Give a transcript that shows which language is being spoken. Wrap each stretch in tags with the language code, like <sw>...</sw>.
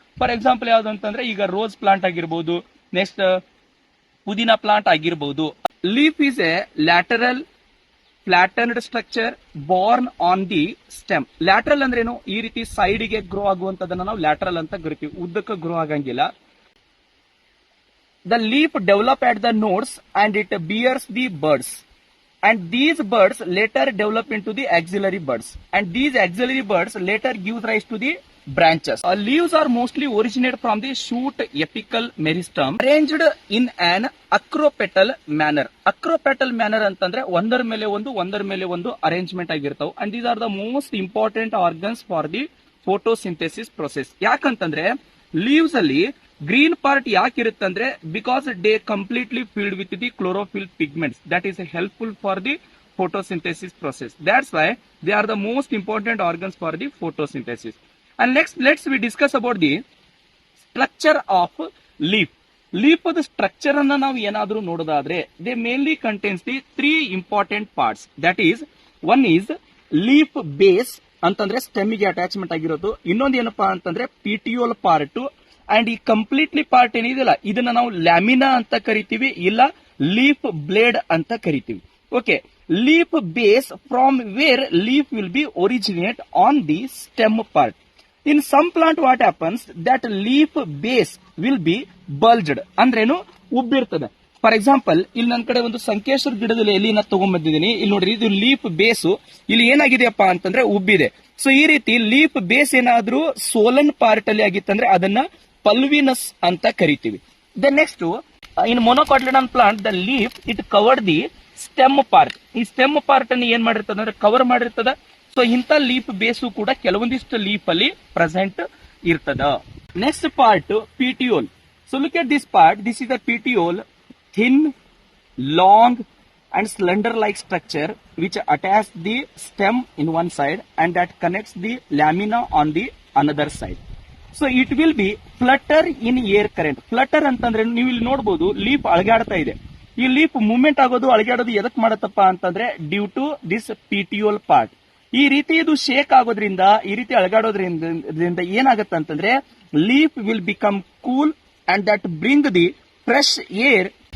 <kn>For example ಯಾವ್ದು ಅಂತಂದ್ರೆ ಈಗ ರೋಸ್ ಪ್ಲಾಂಟ್ ಆಗಿರ್ಬೋದು, ನೆಕ್ಸ್ಟ್ ಪುದೀನಾ ಪ್ಲಾಂಟ್ ಆಗಿರ್ಬೋದು.</kn> <en>Leaf is a lateral flattened structure born on the stem.</en> <kn>Lateral ಅಂದ್ರೆ ಏನು? ಈ ರೀತಿ ಸೈಡ್ ಗೆ ಗ್ರೋ ಆಗುವಂತದನ್ನ ನಾವು ಲ್ಯಾಟರಲ್ ಅಂತ ಕರಿತೀವಿ. ಉದ್ದಕ್ಕೆ ಗ್ರೋ ಆಗಂಗಿಲ್ಲ.</kn> <en>the leaf develop at the nodes and it bears the buds. And these buds later develop into the axillary buds. And these axillary buds later give rise to the branches. Leaves are mostly originate from the shoot apical meristem arranged in an acropetal manner.</en> <kn>Acropetal manner ಅಂತಂದ್ರೆ ಒಂದರ ಮೇಲೆ ಒಂದು arrangement ಆಗಿರ್ತಾವ.</kn> <en>And these are the most important organs for the photosynthesis process.</en> <kn>ಯಾಕಂತಂದ್ರೆ leaves ಅಲ್ಲಿ green part ಯಾಕೆ ಇರುತ್ತಂದ್ರೆ</kn> <en>Because they completely filled with the chlorophyll pigments that is helpful for the photosynthesis process. That's why they are the most important organs for the photosynthesis. And next, we discuss about the structure of leaf. Leaf the structure</en> <kn>ಅನ್ನ ನಾವು ಏನಾದರೂ ನೋಡೋದಾದ್ರೆ</kn> <en>they mainly contains the three important parts. That is, one is leaf base</en> <kn>ಅಂತಂದ್ರೆ stem ಗೆ attachment ಆಗಿರೋದು. ಇನ್ನೊಂದು ಏನಪ್ಪಾ ಅಂತಂದ್ರೆ ಪಿಟಿಯೋಲ್ ಪಾರ್ಟ್. ಅಂಡ್ ಈ ಕಂಪ್ಲೀಟ್ಲಿ ಪಾರ್ಟ್ ಏನಿದೆಯಲ್ಲ ಇದನ್ನ ನಾವು ಲ್ಯಾಮಿನಾ ಅಂತ ಕರಿತೀವಿ, ಇಲ್ಲ ಲೀಫ್ ಬ್ಲೇಡ್ ಅಂತ ಕರಿತೀವಿ.</kn> <en>Okay, leaf base from where leaf will be originate on the stem part. In some plant what happens that leaf base will be bulged</en> <kn>ಅಂದ್ರೇನು ಉಬ್ಬಿರ್ತದೆ. ಫಾರ್ ಎಕ್ಸಾಂಪಲ್ ಇಲ್ಲಿ ನನ್ನ ಕಡೆ ಒಂದು ಸಂಕೇಶ್ವರ ಗಿಡದಲ್ಲಿ ಎಲಿನ ತಗೊಂಡ್ಬಂದಿದ್ದೀನಿ. ಇಲ್ಲಿ ನೋಡ್ರಿ, ಇದು ಲೀಫ್ ಬೇಸು ಇಲ್ಲಿ ಏನಾಗಿದೆಯಪ್ಪ ಅಂತಂದ್ರೆ ಉಬ್ಬಿದೆ. ಸೊ ಈ ರೀತಿ ಲೀಫ್ ಬೇಸ್ ಏನಾದ್ರೂ ಸೋಲನ್ ಪಾರ್ಟ್ ಅಲ್ಲಿ ಆಗಿತ್ತಂದ್ರೆ ಅದನ್ನ ಪಲ್ವಿನಸ್ ಅಂತ ಕರಿತೀವಿ.</kn> <en>The next, in monocotyledon plant the leaf it covered the stem part.</en> <kn>ಈ ಸ್ಟೆಮ್ ಪಾರ್ಟ್ ಅನ್ನು ಏನ್ ಮಾಡಿರ್ತದ ಅಂದ್ರೆ ಕವರ್ ಮಾಡಿರ್ತದ. ಸೊ ಇಂಥ ಲೀಫ್ ಬೇಸು ಕೂಡ ಕೆಲವೊಂದಿಷ್ಟು ಲೀಫ್ ಅಲ್ಲಿ ಪ್ರೆಸೆಂಟ್ ಇರ್ತದ.</kn> <en>Next part petiole. So look at this part. This is the petiole, thin, long and slender like structure which attach the stem in one side and that connects the lamina on the another side. So it will be flutter in air current.</en> <kn>Flutter ಅಂತಂದ್ರೆ ನೀವು ಇಲ್ಲಿ ನೋಡಬಹುದು leaf ಅಳಗಾಡ್ತಾ ಇದೆ. ಈ leaf movement ಆಗೋದು ಅಳಗಾಡೋದು ಎದಕ್ ಮಾಡತ್ತಪ್ಪ ಅಂತಂದ್ರೆ</kn> <en>Due to this petiole part.</en> <kn>ಈ ರೀತಿ ಇದು ಶೇಕ್ ಆಗೋದ್ರಿಂದ, ಈ ರೀತಿ ಅಳಗಾಡೋದ್ರಿಂದ ಏನಾಗತ್ತೆ ಅಂತಂದ್ರೆ</kn> <en>Leaf will become cool and that bring the fresh air.</en>